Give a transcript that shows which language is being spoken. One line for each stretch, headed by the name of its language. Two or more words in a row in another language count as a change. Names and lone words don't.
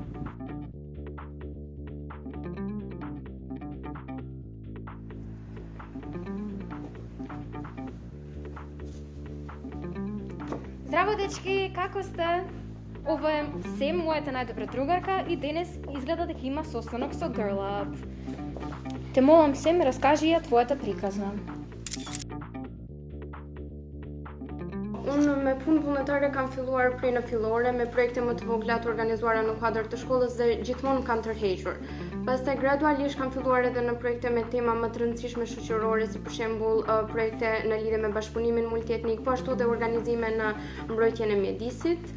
Macedonian: Здраво, дечки, како сте? Ова е Сем, мојата најдобра другарка, и денес изгледа дека има состанок со Girl Up. Те молам, Сем, раскажи ја твојата приказна.
Albanian: Unë me punë vullnetare kam filluar prej në fillore me projekte më të vogla të organizuara në kuadër të shkollës dhe gjithmonë kam tërhequr. Pastaj gradualisht kam filluar edhe në projekte me tema më të rëndësishme shoqërore, si për shembull projekte në lidhje me bashkëpunimin multietnik, po ashtu dhe organizime në mbrojtjen e mjedisit.